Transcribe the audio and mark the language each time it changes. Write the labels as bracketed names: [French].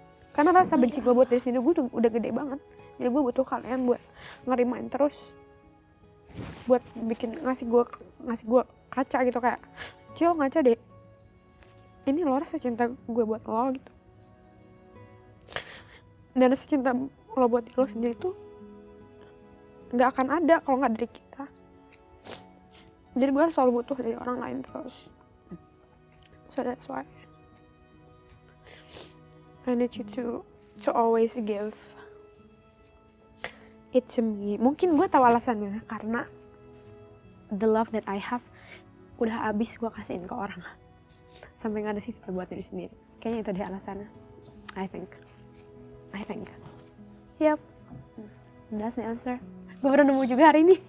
[Indonesian] Karena rasa benci gue buat diri sendiri gue udah gede banget. Jadi gue butuh kalian buat ngerimain terus, buat ngasih gue kaca gitu, kayak Cil ngaca deh, ini lo rasa cinta gue buat lo gitu. Dan rasa cinta lo buat diri lo sendiri tuh nggak akan ada kalau nggak dari kita. Jadi gue harus selalu butuh dari orang lain terus. [English] So that's why I need you to always give it to me. [Indonesian] Mungkin gue tahu alasannya, karena [English] the love that I have [Indonesian] udah habis gue kasihin ke orang sampai nggak ada sisa buat diri sendiri. Kayaknya itu deh alasannya. [English] I think. Yep. That's the answer. [Indonesian] Gue baru nemu juga hari ini.